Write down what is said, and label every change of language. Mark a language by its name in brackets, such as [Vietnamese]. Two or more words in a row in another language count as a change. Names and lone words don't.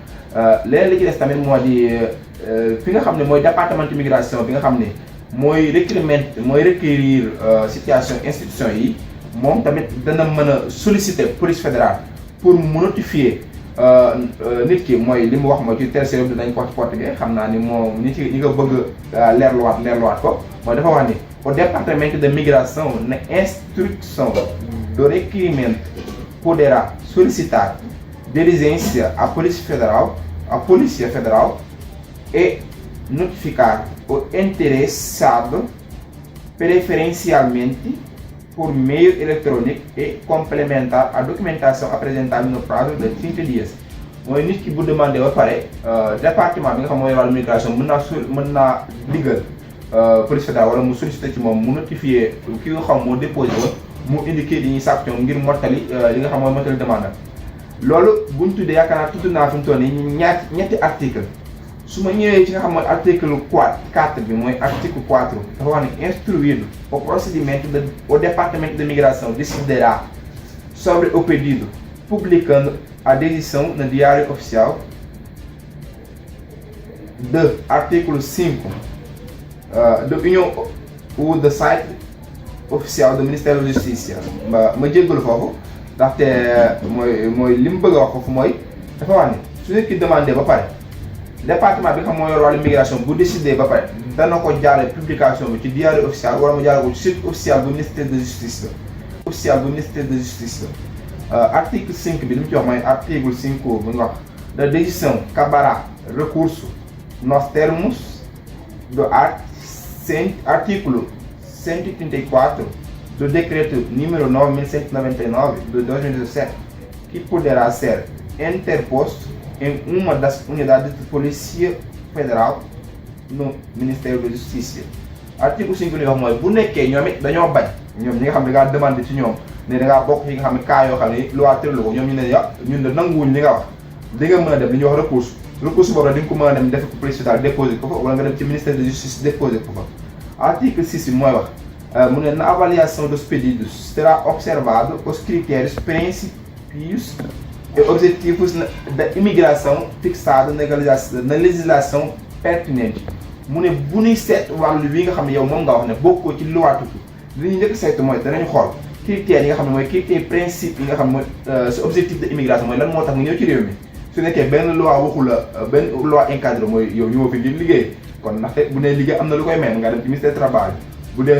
[Wolof] leneen li ci des tamit moo di fi nga xam ne mooy [French] département d'immigration [Wolof] bi nga xam ne mooy [French] requérir situation institution [Wolof] yi moom tamit dana mën a [French] solliciter police fédérale pour [Wolof] mu notifier nit ki mooy li mu wax mooy ci tertiaire bi dinañ ko wax ci portugais xam naa ni moom nit ñi nga bëgg leerluwaat ko mooy dafa wax ni [French] au département [Portuguese] de migração na instrução do requerimento poderá solicitar diligência à Polícia Federal e notificar o interessado preferencialmente por meio eletrônico e complementar a documentação apresentada no prazo de 30 dias. [Wolof] mooy nit ki bu demandé ba pare département bi nga xam mooy wàllu migration mën naa digal [French] police fédérale [Wolof] wala mu sollicité ci moom mu notifié ki nga xam moo déposé woon mu indiqué li ñuy sàkk ñoom ngir mottali li nga xam mooy mottali demande loolu buñ tuddee yaakaar naa tudd naa fi mu toll nii ñetti article su ma ñëwee ci nga xam mooy article 4 bi mooy article 4 dafa wax ne [Portuguese] instruído o procedimento o Departamento de Migração decidirá sobre o pedido publicando a decisão no Diário Oficial do artigo 5 da União ou do site oficial do Ministério da Justiça. [Wolof] ma jéggalu foofu ndaxte mooy li mu bëgg a wax foofu mooy dafa wax ne su nit ki demandé ba pare département bi nga xam moo yor wàllu migration bu décidé ba pare dana ko jaaree publication bi ci Diário Oficial wala mu jaaree ko ci [French] site officiel [Wolof] bu Ministère de Justice article 5 bi li mu ci wax mooy article 5 bu ñu wax [Portuguese] da decisão caberá recurso nos termos do artigo 134 do decreto número 9.199 de 2017, que poderá ser interposto em uma das unidades de Polícia Federal no Ministério da Justiça. [Wolof] article 5 li wax mooy bu nekkee ñoom it dañoo bañ ñoom ñi nga xam ne da ngaa demandé ci ñoom ne da ngaa bokk ci nga xam ne cas yoo xam ne loi tëralu ko ñoom ñu ne ya ñun de nanguwuñ li nga wax di nga mën a dem li ñuy wax recours boobu nag di nga ko mën a dem def ko [French] police fédérale [Wolof] déposé ko fa wala nga dem ci [French] ministère de justice [Wolof] déposé ko fa. article 6 bi mooy wax mu ne [Portuguese] na avaliação dos pedidos será observado os critérios princípios e objetivos da imigração fixados na législação pertinente. [Wolof] mu ne bu ñuy seet wàllu wi nga xam ne yow moom nga wax ne bokkoo ci loi tukki li ñu njëkk seet mooy danañ xool critères yi nga xam ne mooy [French] critères principe [Wolof] yi nga xam ne mooy sa [French] objectif de immigration [Wolof] mooy lan moo tax nga ñëw ci réew mi. su nekkee benn loi waxu la benn loi encadré mooy yow ñëwoo fi ngir liggéey kon ndaxte bu nee liggéey am na lu koy may nga dem ci [French] ministère du travail [Wolof] bu dee da nga